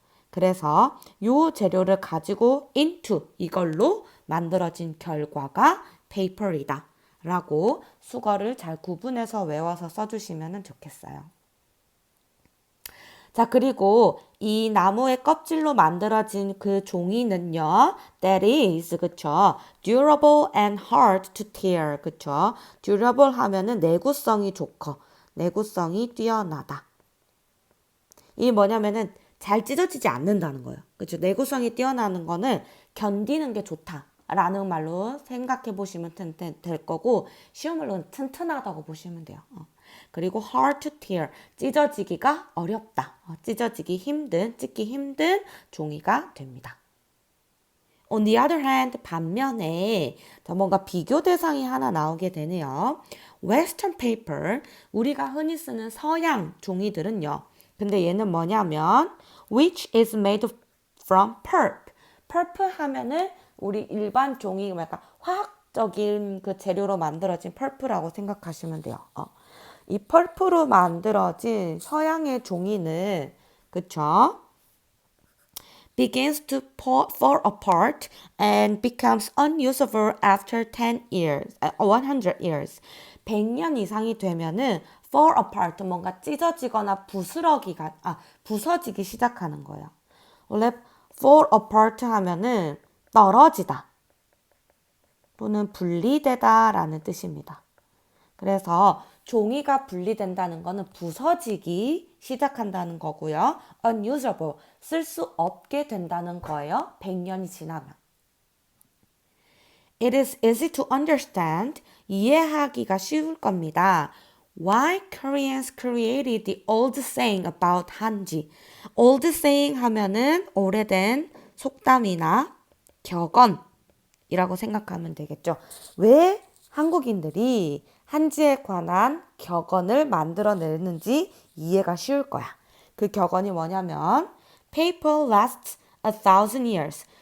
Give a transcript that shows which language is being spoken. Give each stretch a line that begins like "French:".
Korean: 그래서 요 재료를 가지고 into 이걸로 만들어진 결과가 paper이다 라고 수거를 잘 구분해서 외워서 써주시면 좋겠어요. 자, 그리고 이 나무의 껍질로 만들어진 그 종이는요, that is, 그쵸?
English: durable and hard to tear,
Korean: 그쵸? durable 하면은 내구성이 좋고, 내구성이 뛰어나다. 이 뭐냐면은 잘 찢어지지 않는다는 거예요. 그쵸? 내구성이 뛰어나는 거는 견디는 게 좋다라는 말로 생각해 보시면 될 거고, 쉬운 말로는 튼튼하다고 보시면 돼요. 그리고
English: hard to tear,
Korean: 찢어지기가 어렵다. 찢어지기 힘든, 찢기 힘든 종이가 됩니다.
English: On the other hand,
Korean: 반면에 뭔가 비교 대상이 하나 나오게 되네요.
English: Western paper,
Korean: 우리가 흔히 쓰는 서양 종이들은요. 근데 얘는 뭐냐면
English: which is made from pulp.
Korean: pulp 하면은 우리 일반 종이 약간 화학적인 그 재료로 만들어진 펄프라고 생각하시면 돼요. 이 펄프로 만들어진 서양의 종이는 그쵸?
English: begins to fall apart and becomes unusable after 10 years, 100 years.
Korean: 100년 이상이 되면은 fall apart, 뭔가 찢어지거나 부서지기 시작하는 거예요. 원래 fall apart 하면은 떨어지다 또는 분리되다 라는 뜻입니다. 그래서 종이가 분리된다는 거는 부서지기 시작한다는 거고요. unusable, 쓸 수 없게 된다는 거예요. 100년이 지나면.
English: It is easy to understand,
Korean: 이해하기가 쉬울 겁니다.
English: Why Koreans created the old saying about 한지.
Korean: old saying 하면은 오래된 속담이나 격언이라고 생각하면 되겠죠. 왜 한국인들이 한지에 관한 격언을 만들어내는지 이해가 쉬울 거야. 그 격언이 뭐냐면
English: Paper lasts 1,000 years.